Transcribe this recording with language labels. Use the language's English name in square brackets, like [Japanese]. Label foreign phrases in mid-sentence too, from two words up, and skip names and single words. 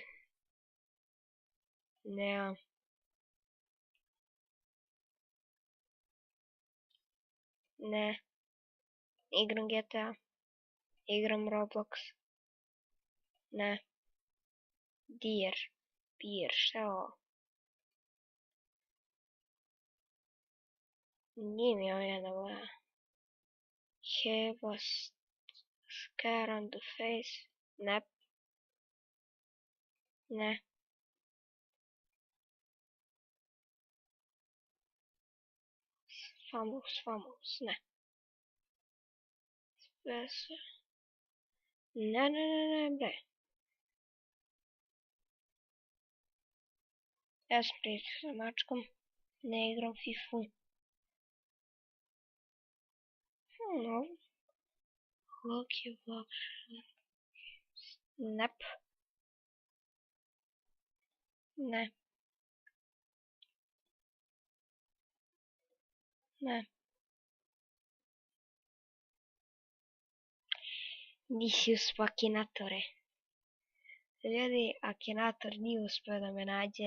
[Serbian] Ne. Ne. Igram GTA. Igram Roblox. Ne. Dir. Šta je ovo? Nije mi omiljena boja. [English] Have a scar on the face. [Serbian] Ne. Ne. Famous. Ne. Ne, bre. Ja sam pričao sa mačkom. Ne igram FIFA. No. [English] Lucky vlog. [Serbian] Nep. Ne. Ne. Nisi uspeo akinatore. Ljudi, akinator nije uspeo da me nađe.